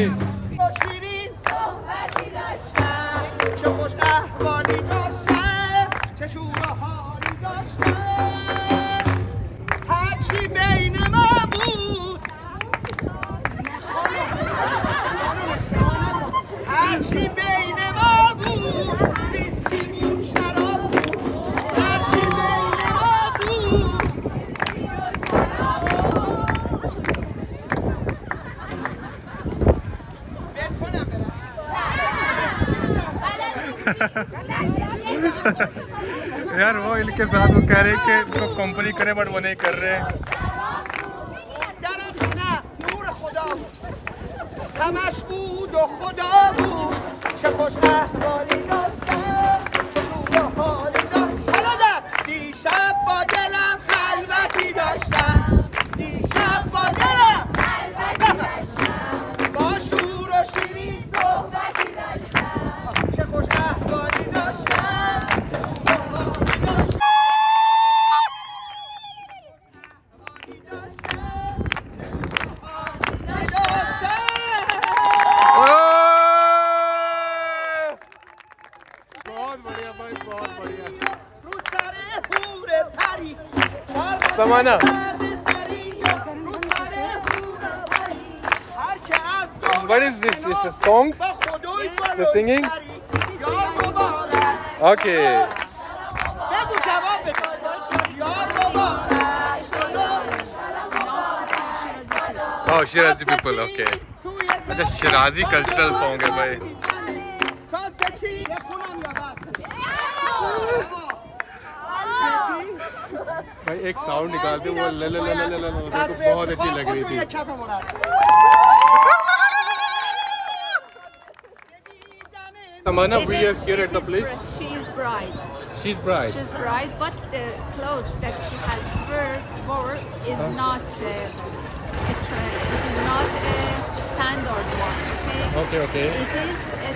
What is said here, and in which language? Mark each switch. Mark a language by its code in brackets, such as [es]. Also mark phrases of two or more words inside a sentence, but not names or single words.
[fa] شیرین صحبتی داشتم چه خوش احوالی داشتم چه شور و حالی داشتم هرچی بین ما بود هرچی بین ما بود ویسکی بود شراب بود هرچی بین ما بود [hi] यार वो इनके साथ वो कह रहे हैं कि इनको कंपनी करे, बट वो नहीं कर रहे. [fa] در خونه نور خدا بود همش بود و خدا بود چه خوش احوالی داشتم چه شور و حالی داشتم حالا ده دیشب با دلم خلوتی داشتم دیشب با دلم خلوتی داشتم با شور و شیرین صحبتی داشتم چه خوش احوالی داشتم [hi] बहुत बढ़िया भाई, बहुत बढ़िया. [fa] رو سر حور پری [hi] समाना. [fa] رو سر حور پری هر که از دور [en] What is this? Is a song? [fa] با خدای [en] The singing? [fa] یاد مبارک [en] Okay. [fa] بگو جواب بده یاد مبارک [en] Oh, Shirazi people. Okay. [hi] अच्छा, शिराजी [en] cultural song [hi] है भाई. [fa] کاسه چی بخونم یا بس [hi] भाई एक साउंड निकालते वो ल ल ल ल ल ल ल, मेरे को बहुत अच्छी लग रही थी. [fa] کف مرد [en] Samana, we are here it at the is place. She is bride. She's bride. She's bride, but the clothes that she has wore is not it is not a standard one. Okay. Okay. It is a